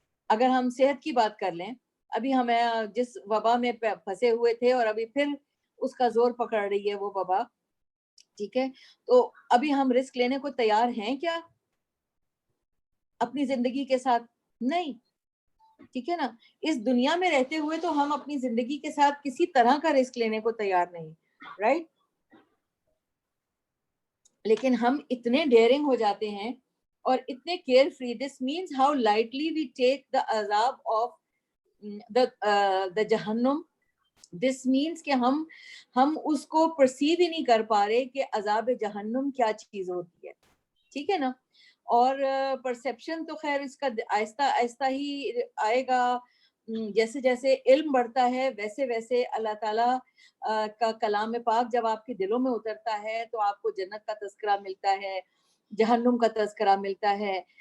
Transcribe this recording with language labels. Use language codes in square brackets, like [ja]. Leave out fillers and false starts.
[ur] اگر ہم صحت کی بات کر لیں, ابھی ہمیں جس وبا میں پھنسے ہوئے تھے اور ابھی پھر اس کا زور پکڑ رہی ہے وہ وبا, ٹھیک ہے, تو ابھی ہم رسک لینے کو تیار ہیں کیا اپنی زندگی کے ساتھ؟ نہیں, ٹھیک ہے نا. اس دنیا میں رہتے ہوئے تو ہم اپنی زندگی کے ساتھ کسی طرح کا رسک لینے کو تیار نہیں, رائٹ. لیکن ہم اتنے ڈیئرنگ ہو جاتے ہیں اور اتنے care free. [en] This means how lightly we take the عذاب of the جہنم. This means [ur] کہ ہم اس کو پرسیو ہی نہیں کر پا رہے کہ عذاب جہنم کیا چیز ہوتی ہے, ٹھیک ہے نا. اور پرسیپشن تو خیر اس کا آہستہ آہستہ ہی آئے گا. جیسے جیسے علم بڑھتا ہے ویسے ویسے اللہ تعالیٰ کا کلام پاک جب آپ کے دلوں میں اترتا ہے تو آپ کو جنت کا تذکرہ ملتا ہے, جہنم کا تذکرہ ملتا ہے.